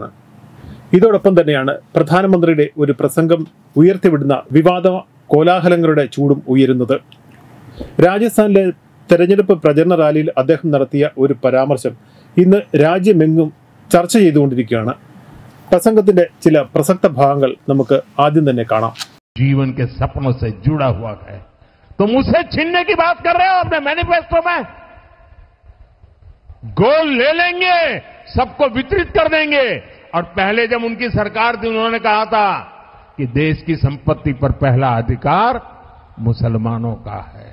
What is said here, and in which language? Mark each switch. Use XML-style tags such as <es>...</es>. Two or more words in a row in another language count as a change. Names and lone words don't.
<ml>ഇതോടൊപ്പം തന്നെയാണ് പ്രധാനമന്ത്രിയുടെ ഒരു പ്രസംഗം ഉയർത്തിവിടുന്ന വിവാദ കോലാഹലങ്ങളുടെ ചൂടും ഉയരുന്നത്. രാജസ്ഥാനിലെ തെരഞ്ഞെടുപ്പ് പ്രചരണ റാലിയിൽ അദ്ദേഹം നടത്തിയ ഒരു പരാമർശം ഇന്ന് രാജ്യമെങ്ങും ചർച്ച ചെയ്തുകൊണ്ടിരിക്കുകയാണ്. പ്രസംഗത്തിന്റെ ചില പ്രസക്ത ഭാഗങ്ങൾ നമുക്ക് ആദ്യം തന്നെ കാണാം.</ml> <hi>जीवन के सपनों से जुड़ा हुआ है तो मुझसे छीनने की बात कर रहे हो अपने मैनिफेस्टो में। गोल ले लेंगे, सबको वितरित कर देंगे। और पहले जब उनकी सरकार थी उन्होंने कहा था कि देश की संपत्ति पर पहला अधिकार मुसलमानों का है।</hi>